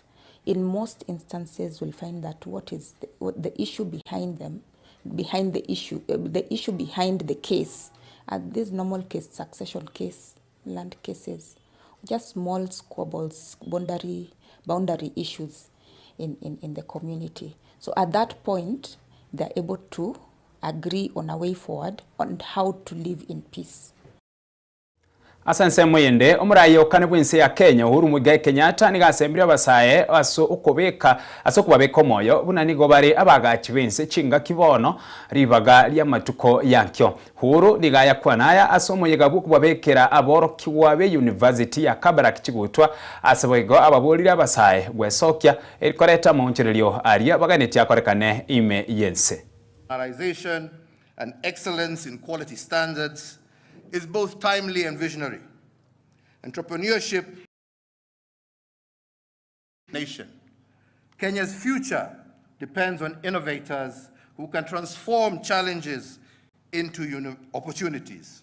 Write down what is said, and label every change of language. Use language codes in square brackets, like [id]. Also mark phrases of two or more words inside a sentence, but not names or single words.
[en] In most instances, we'll find that what the issue behind them, the issue behind the case, are these normal case, succession case, land cases, just small squabbles, boundary issues in the community. So at that point, they're able to agree on a way forward on how to live in peace. [guz] Asanse mwende omurayo kane bwinse ya Kenya Uhuru Muigai Kenyatta nigasembire abasaye aso kubabeka moyo buna nigo bari abagachi bense chinga kibono ribaga lya matuko yankyo. Uhuru nigaya kwanaya aso moyega kubabekera aboro kiwabe University ya Kabarak kigutwa asabego ababolira abasaye gwesokya erikoreta moncherelyo aria baganeti akorekane ime yense. [en] And excellence in quality standards is both timely and visionary. Entrepreneurship nation. Kenya's future depends on innovators who can transform challenges into opportunities.